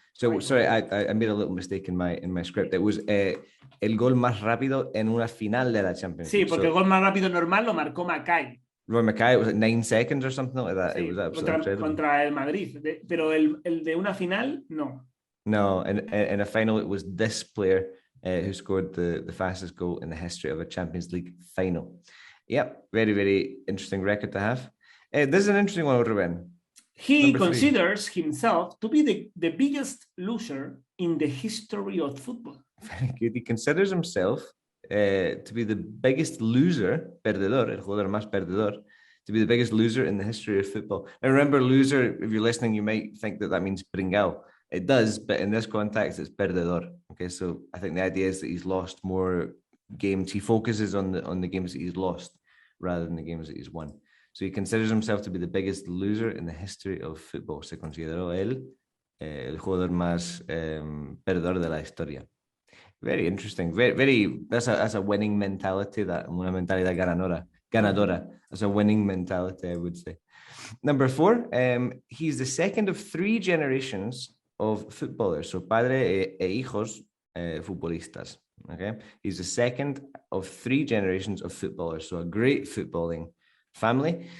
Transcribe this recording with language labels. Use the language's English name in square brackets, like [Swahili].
[English] So sorry, I made a little mistake in my script. [Spanish] It was el gol más rápido en una final de la Champions League. Sí, porque el gol más rápido normal lo marcó Mackay. [English] Roy Mackay, it was like 9 seconds or something like that. [Spanish] Sí, [English] it was absolutely incredible. [Spanish] Contra el Madrid, pero el de una final, no. [English] No, in a final, it was this player who scored the fastest goal in the history of a Champions League final. Yep, very, very interesting record to have. This is an interesting one, Ruben. He considers himself to be the biggest loser in the history of football. Very good. He considers himself to be the biggest loser, perdedor, el jugador más perdedor, to be the biggest loser in the history of football. Now, remember, loser, if you're listening, you might think that means pringao. It does, but in this context, it's perdedor. Okay, so I think the idea is that he's lost more games. He focuses on the games that he's lost rather than the games that he's won. So he considers himself to be the biggest loser in the history of football. [Spanish] Se consideró él el jugador más perdedor de la historia. [English] Very interesting. Very. That's a winning mentality. [Spanish] Una mentalidad ganadora. [English] That's a winning mentality, I would say. Number 4. He's the second of 3 generations of footballers. So padre e hijos futbolistas. Okay, he's the second of 3 generations of footballers, so a great footballing family.